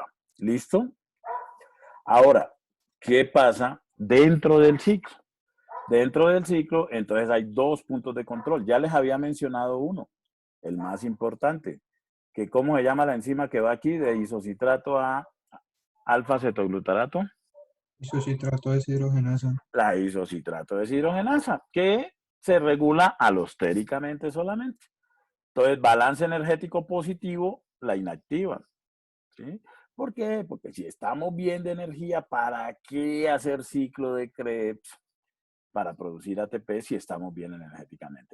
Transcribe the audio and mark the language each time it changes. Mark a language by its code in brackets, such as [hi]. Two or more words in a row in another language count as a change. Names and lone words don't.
[es] ¿Listo? Ahora, ¿qué pasa dentro del ciclo? Dentro del ciclo, entonces hay dos puntos de control. Ya les había mencionado uno, el más importante, que ¿cómo se llama la enzima que va aquí de isocitrato a alfa-cetoglutarato? Isocitrato deshidrogenasa. La isocitrato deshidrogenasa, que se regula alostéricamente solamente. Entonces, balance energético positivo la inactiva. ¿Sí? ¿Por qué? Porque si estamos bien de energía, ¿para qué hacer ciclo de Krebs? Para producir ATP si estamos bien energéticamente.